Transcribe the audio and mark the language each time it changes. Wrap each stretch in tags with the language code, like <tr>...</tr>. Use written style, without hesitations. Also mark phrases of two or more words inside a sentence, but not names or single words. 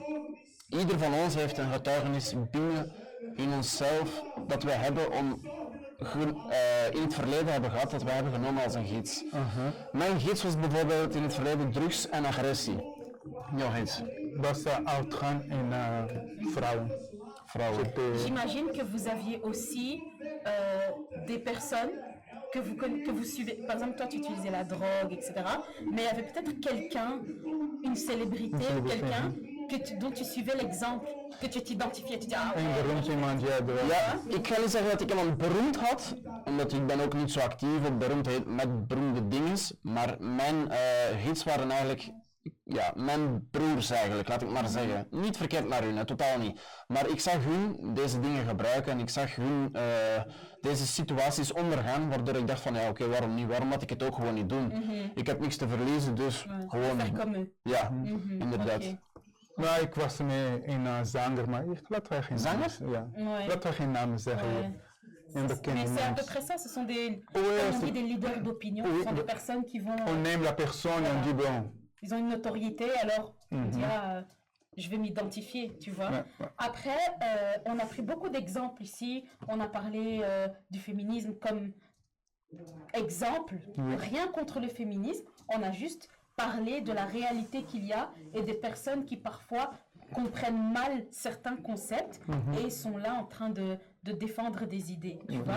<nl>Ieder van ons heeft een getuigenis binnen in onszelf dat wij hebben in het verleden hebben gehad dat wij hebben genomen als een gids. Mijn gids was bijvoorbeeld in het verleden drugs en agressie. Jouw gids? Dat is uitgaan in vrouwen.</nl> <fr>J'imagine que vous aviez aussi des personnes que vous suivez. Par exemple, toi, tu utilisais la drogue, etc. Mais il y avait peut-être quelqu'un, une célébrité, quelqu'un dont tu suivais l'exemple, que tu t'identifiais. Tu dis, ah ouais.</fr> <nl>Ja, ik ga niet zeggen dat ik iemand beroemd had, omdat ik ben ook niet zo actief op beroemdheid met beroemde dingen, maar mijn gids waren eigenlijk, ja, mijn broers eigenlijk, laat ik maar zeggen. Niet verkeerd naar hun, totaal niet. Maar ik zag hun deze dingen gebruiken en ik zag hun deze situaties ondergaan, waardoor ik dacht van ja oké, waarom niet? Waarom laat ik het ook gewoon niet doen? Ik heb niks te verliezen, dus gewoon... Ja, inderdaad. Okay. Nou, ik was mee in zanger, maar laten wij geen namen zeggen. Ja. Laten wij geen namen zeggen.</nl> <fr>Mais c'est à peu près ça, ce sont des, on dit des leaders d'opinion, ce sont des personnes qui vont... On aime la personne et on dit bon... Ils ont une notoriété, alors on dira, je vais m'identifier, tu vois. Après, on a pris beaucoup d'exemples ici, on a parlé du féminisme comme exemple, rien contre le féminisme, on a juste parlé de la réalité qu'il y a et des personnes qui parfois comprennent mal certains concepts et sont là en train de défendre des idées, tu vois.</fr>